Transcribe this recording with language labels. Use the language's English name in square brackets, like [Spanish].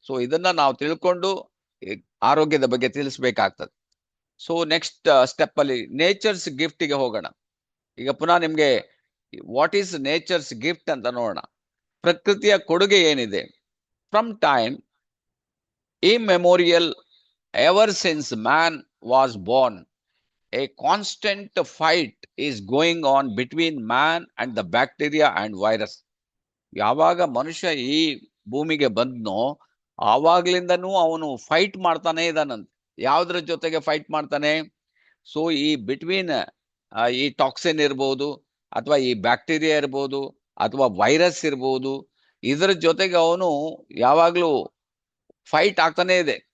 [Kannada] So ಇದನ್ನ ನಾವು ತಿಳ್ಕೊಂಡು ಆರೋಗ್ಯದ ಬಗ್ಗೆ ತಿಳಿಸ್ಬೇಕಾಗ್ತದೆ. ಸೊ ನೆಕ್ಸ್ಟ್ ಸ್ಟೆಪ್ ಅಲ್ಲಿ ನೇಚರ್ಸ್ ಗಿಫ್ಟಿಗೆ ಹೋಗೋಣ. ಈಗ ಪುನಃ ನಿಮ್ಗೆ [English] what is nature's gift [Kannada] ಅಂತ ನೋಡೋಣ. ಪ್ರಕೃತಿಯ ಕೊಡುಗೆ ಏನಿದೆ? [English] From time immemorial, ever since man was born, a constant fight is going on between man and the bacteria and virus. [Kannada] ಯಾವಾಗ ಮನುಷ್ಯ ಈ ಭೂಮಿಗೆ ಬಂದ್ನೋ ಆವಾಗ್ಲಿಂದನೂ ಅವನು ಫೈಟ್ ಮಾಡ್ತಾನೆ ಇದ್ದಾನಂತೆ. ಯಾವ್ದ್ರ ಜೊತೆಗೆ ಫೈಟ್ ಮಾಡ್ತಾನೆ? ಸೊ ಈ ಬಿಟ್ವೀನ್ ಈ ಟಾಕ್ಸಿನ್ ಇರ್ಬೋದು, ಅಥವಾ ಈ ಬ್ಯಾಕ್ಟೀರಿಯಾ ಇರ್ಬೋದು, ಅಥವಾ ವೈರಸ್ ಇರ್ಬೋದು, ಇದ್ರ ಜೊತೆಗೆ ಅವನು ಯಾವಾಗ್ಲೂ ಫೈಟ್ ಆಗ್ತಾನೆ ಇದೆ.